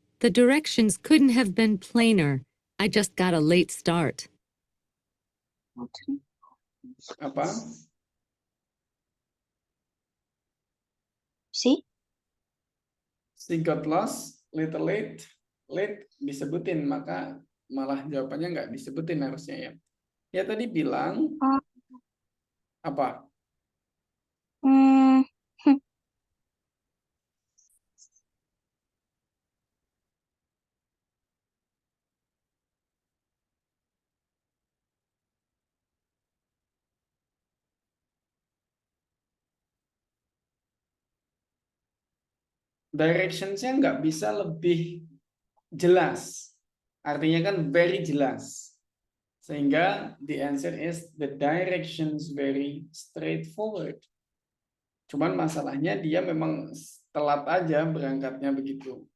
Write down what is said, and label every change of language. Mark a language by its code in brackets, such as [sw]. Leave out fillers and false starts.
[en] The directions couldn't have been plainer. I just got a late start. [id] Apa? [en] See? She got lost, little late. [id] Late disebutin, maka malah jawabannya nggak disebutin harusnya ya. Ya tadi bilang apa? Directions-nya nggak bisa lebih jelas. Artinya kan very jelas. Sehingga [en] the answer is the directions very straightforward. [id] Cuman masalahnya dia memang telat aja berangkatnya begitu.